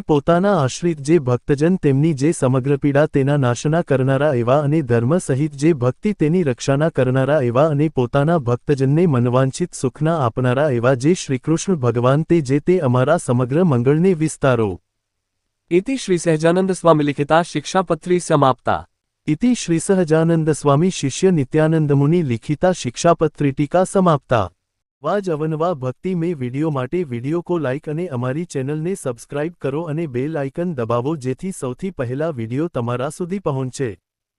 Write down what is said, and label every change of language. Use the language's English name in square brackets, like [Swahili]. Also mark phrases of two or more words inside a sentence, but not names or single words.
[Gujarati] પોતાના આશ્રિત જે ભક્તજન તેમની જે સમગ્ર પીડા તેના નાશના કરનારા એવા, અને ધર્મ સહિત જે ભક્તિ તેની રક્ષાના કરનારા એવા, અને પોતાના ભક્તજનને મનવાંછિત સુખના આપનારા એવા જે શ્રીકૃષ્ણ ભગવાન તે જે તે અમારા સમગ્ર મંગળને વિસ્તારો. [Sanskrit] इति श्री सहजानंद स्वामी लिखिता शिक्षापत्री समाप्ता. इति श्री सहजानंद स्वामी शिष्य नित्यानंद मुनि लिखिता शिक्षापत्री टीका समाप्ता. [Gujarati] વાજ અવનવા ભક્તિ મેં વીડિયો માટે વીડિયો કો લાઇક અને અમારી ચેનલ ને સબ્સ્ક્રાઇબ કરો અને [English] bell icon [Gujarati] દબાવો જેથી સૌથી પહલા વીડિયો તમારા સુધી પહોંચે.